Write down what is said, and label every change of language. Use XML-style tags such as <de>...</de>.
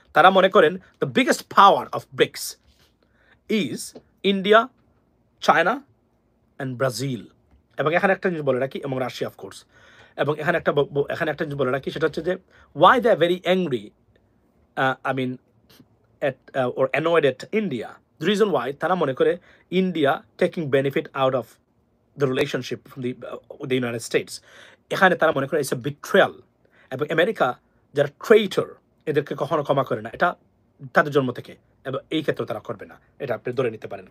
<bn>তারা মনে করেন</bn> <en>The biggest power of BRICS is India, China and Brazil.</en> <bn>এবং এখানে একটা জিনিস বলে রাখি, এবং রাশিয়া অফকোর্স। এবং এখানে একটা জিনিস বলে রাখি, সেটা হচ্ছে যে</bn> <en>Why they are very angry, I mean or annoyed at India. The reason why</en> <bn>তারা মনে করে</bn> <en>India taking benefit out of the relationship from the United States.</en> <bn>এখানে তারা মনে করে</bn> <en>it's a betrayal,</en> <bn>এবং আমেরিকা যারা ট্রেইটর এদেরকে কখনো ক্ষমা করে না, এটা তাদের জন্ম থেকে, এবং এই ক্ষেত্রে তারা করবে না, এটা আপনি ধরে নিতে পারেন।</bn>